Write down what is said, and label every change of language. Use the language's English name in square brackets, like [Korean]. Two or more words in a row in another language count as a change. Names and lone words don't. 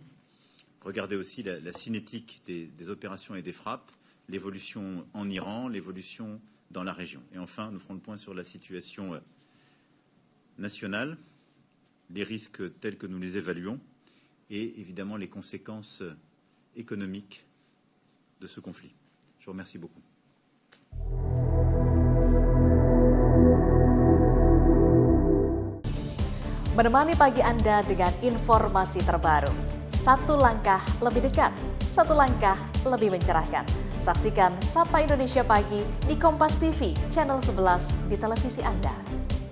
[French] Regardez aussi la cinétique des opérations et des frappes, l'évolution en Iran, l'évolution dans la région. Et enfin, nous ferons le point sur la situation nationale, les risques tels que nous les évaluons et évidemment les conséquences économiques de ce conflit. Je vous remercie beaucoup. [Indonesian] Menemani pagi Anda dengan informasi terbaru. Satu langkah lebih dekat, satu langkah lebih mencerahkan. Saksikan Sapa Indonesia Pagi di Kompas TV, channel 11 di televisi Anda.